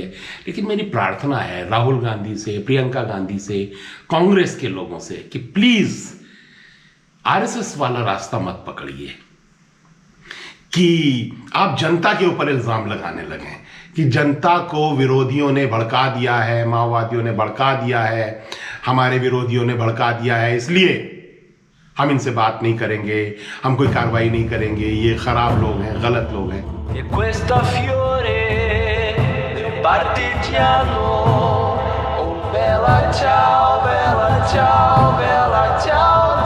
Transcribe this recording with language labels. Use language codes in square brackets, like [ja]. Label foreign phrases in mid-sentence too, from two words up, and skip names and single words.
[hi] लेकिन मेरी प्रार्थना है राहुल गांधी से, प्रियंका गांधी से, कांग्रेस के लोगों से कि प्लीज आरएसएस वाला रास्ता मत पकड़िए कि आप जनता के ऊपर इल्जाम लगाने लगे कि जनता को विरोधियों ने भड़का दिया है, माओवादियों ने भड़का दिया है, हमारे विरोधियों ने भड़का दिया है, इसलिए हम इनसे बात नहीं करेंगे, हम कोई कार्रवाई नहीं करेंगे, ये खराब लोग हैं, गलत लोग हैं। [it] E questo fiore del partigiano, oh bella ciao, bella ciao, bella ciao.